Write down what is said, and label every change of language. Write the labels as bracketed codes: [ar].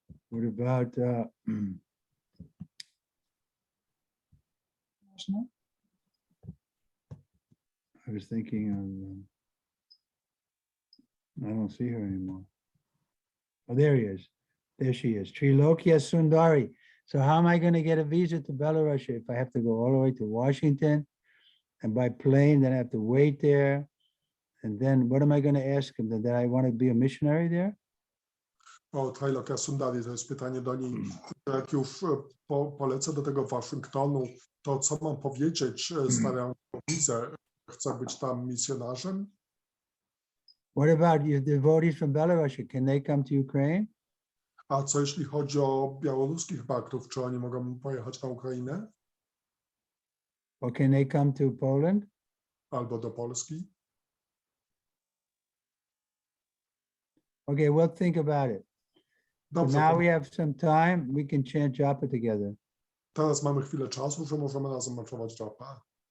[en] What about I was thinking of I don't see her anymore. Oh, there he is. There she is. Trilokya Sundari. So how am I going to get a visa to Belarus if I have to go all the way to Washington and by plane, then I have to wait there? And then what am I going to ask him? That I want to be a missionary there? [pl] O, Trilokya Sundari, to jest pytanie do niej. Jak już polecę do tego Waszyngtonu, to co mam powiedzieć, stawiam wizę, chcę być tam misjonarzem? [en] What about your devotees from Belarus? Can they come to Ukraine? [pl] A co jeśli chodzi o białoruskich baktów, czy oni mogą pojechać na Ukrainę? [en] Or can they come to Poland? [pl] albo do Polski. [en] Okay, we'll think about it. So [pl] Dobrze, [en] now [pl] to [en] we have some time, we can chant japa together. [pl] teraz mamy chwilę czasu, że możemy razem maczować japa.